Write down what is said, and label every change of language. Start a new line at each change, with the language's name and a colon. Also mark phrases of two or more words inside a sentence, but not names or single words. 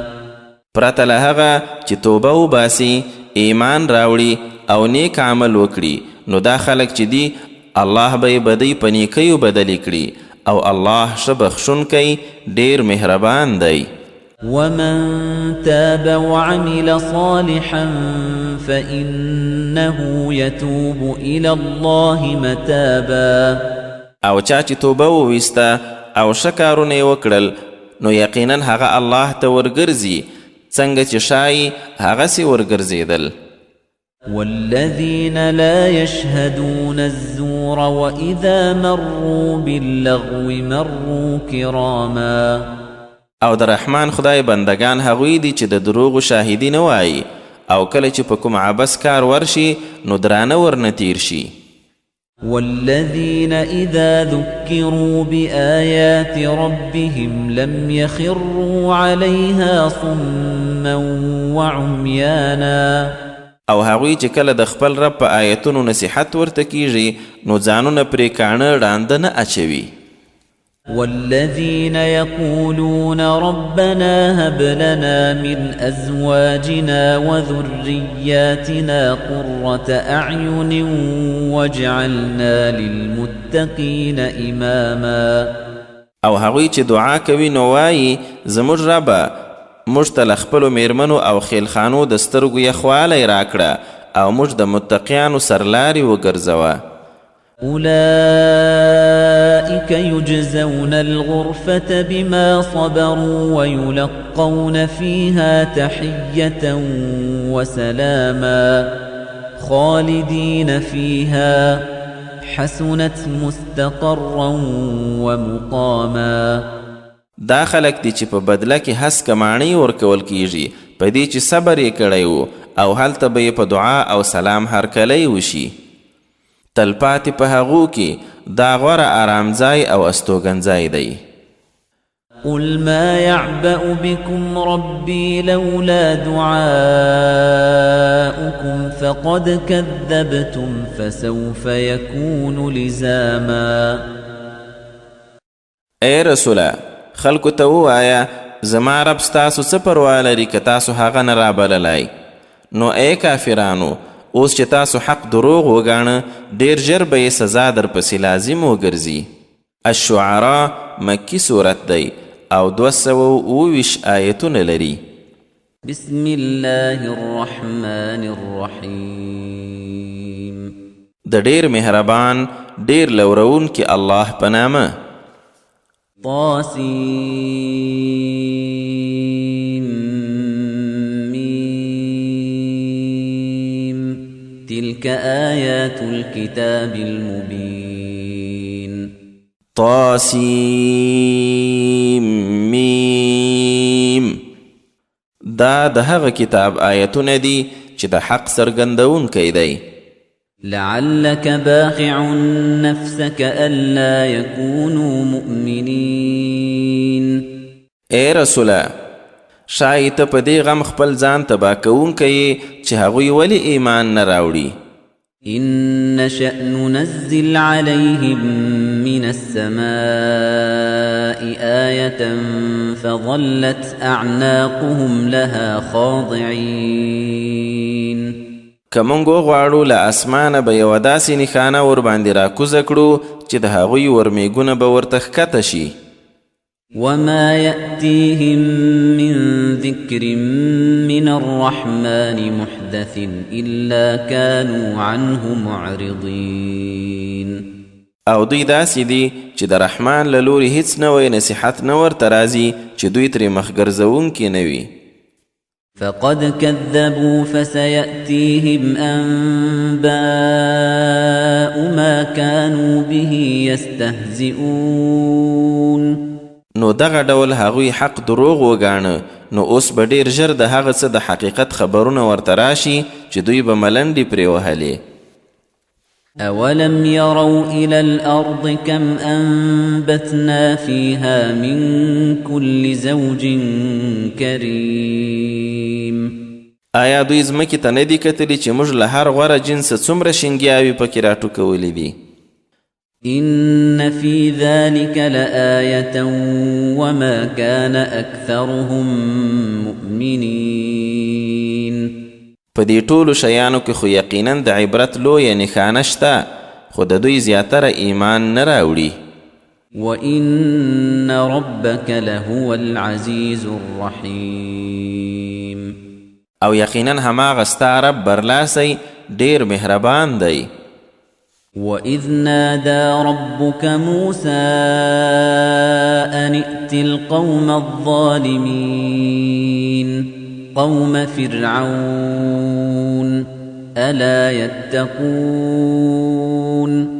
Pashto: پرته له هغه چې توبه وباسي، ایمان راوړي او نیک عمل وکړي، نو دا خلک چې دي الله به بدی په نیکیو بدلی کړي او الله ښه بخښونکی ډیر مهربان دی.
Arabic: ومن تاب وعمل صالحا فإنه يتوب إلى الله متابا.
Pashto: او چا چې توبه وویسته او ښه کارونه یې وکړل نو یقینا هغه الله ته ورګرځي څنګه چې شای هغسې ورګرځېدل.
Arabic: والذين لا يشهدون الزور وإذا مروا باللغو مروا كراما.
Pashto: او د رحمان خدای بندگان هغوی دي چې د دروغو شاهدي نه وایي او کله چې په کوم عبس کار ورشي نو درانه ورنه تیر شي.
Arabic: والذين إذا ذكروا بآيات ربهم لم يخروا عليها صما وعميانا.
Pashto: او هغوی چې کله د خپل رب په آیتونو نصیحت ورته کیږي نو ځانونه پرې کاڼه ړانده نه اچوي.
Arabic: والذين يقولون ربنا هب لنا من أزواجنا وذرياتنا قرة أعين واجعلنا للمتقين إماما.
Pashto: او هغوی چې دعا کوي نو وایي زموږ ربه موږ ته له خپلو میرمنو او خیلخانو د سترګو یخوالی راکړه او موږ د متقیانو سرلاري وګرځوه.
Arabic: أولئك يجزون الغرفة بما صبروا ويلقون فيها تحية وسلاما خالدين فيها حسنت مستقرا ومقاما.
Pashto: دا خلک دي چې په بدله کې هسکه ماڼۍ ورکول کیږي په دې چې صبر یې کړی و او هلته به یې په دعا او سلام هرکلی وشي. تلپاتې په هغو کې دا غوره آرامځای او استوګنځای دی.
Arabic: قل ما يعبأ بكم ربي لولا دعاؤكم فقد كذبتم فسوف يكون لزاما.
Pashto: اے رسوله خلکو ته ووایه زما رب ستاسو څه پروا لري که تاسو هغه نه رابللی. نو ای کافرانو اوس چې تاسو حق دروغ وګاڼه ډیر ژر به یې سزا درپسې لازم وګرځي. الشعراء مکی صورت دی او 227 آیتونه لري.
Arabic: بسم الله الرحمن الرحیم.
Pashto: د ډیر مهربان ډیر لورون کې الله په نامه.
Arabic: تلك آيات الكتاب المبين. طاسيم.
Pashto: دا د هغه کتاب آیتونه دي چې د حق څرګندونکی دی.
Arabic: لعلك باخع نفسك ألا يكونوا مؤمنين.
Pashto: اے رسوله شاید ته په دې غم خپل ځان تباه کوونکی چې هغوی ولې ایمان نه راوړي.
Arabic: إن نشأ ننزل عليهم من السماء آية فظلت أعناقهم لها خاضعين.
Pashto: که موږ وغواړو له اسمانه به یوه داسې نښانه ورباندې راکوزه کړو چې د هغوی ورمیږونه به ورته ښکته شي.
Arabic: وما يأتيهم من ذكر من الرحمن محدث إلا كانوا عنه معرضين.
Pashto: او دوی داسې دي چې د رحمان له لوري هیڅ نوی نصیحت نه ورته راځي چې دوی ترې مخګرځوونکي نه وي.
Arabic: فقد كذبوا فسيأتيهم أنباء ما كانوا به يستهزئون.
Pashto: نو دغه ډول هغوی حق دروغ وګاڼه نو اوس به ډیر ژر د هغه څه د حقیقت خبرونه ورته راشي چې دوی به ملنډې پرې وهلې.
Arabic: أولم يروا إلى الأرض كم أنبتنا فيها من كل زوج كريم.
Pashto: آیا دوی ځمکې ته نه دي کتلي چې موږ له هر غوره جنسه څومره شینګیاوې پکې راټوکولې دي.
Arabic: إن في ذلك لآية وما كان أكثرهم مؤمنين.
Pashto: په دې ټولو شیانو کې خو یقینا د عبرت لویه نښانه شته خو د دوی زیاتره ایمان نه راوړي.
Arabic: وإن ربك لهو العزيز الرحيم.
Pashto: او یقینا هماغه ستا رب برلاسی ډیر مهربان دی.
Arabic: وَإِذْ نَادَى رَبُّكَ مُوسَىٰ أَنِ ائْتِ الْقَوْمَ الظَّالِمِينَ. قوم فرعون ألا يتقون